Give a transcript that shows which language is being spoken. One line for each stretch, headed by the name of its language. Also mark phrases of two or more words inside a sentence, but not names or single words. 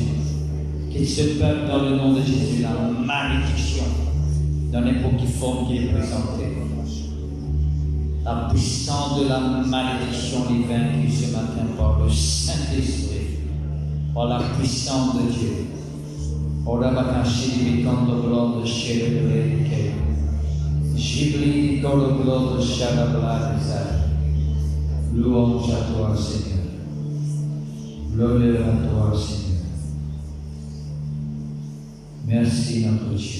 French: Qu'il se peuple dans le nom de Jésus. La malédiction dans n'importe quelle forme qui est présentée. La puissance de la malédiction est vaincue ce matin par le Saint-Esprit. Par la puissance de Dieu. Ora bakashi di kondo blodo shebele ke. Jibli di kondo blodo shababla desa. Louange à toi, Seigneur. L'honneur à toi, Seigneur. Merci, notre Dieu.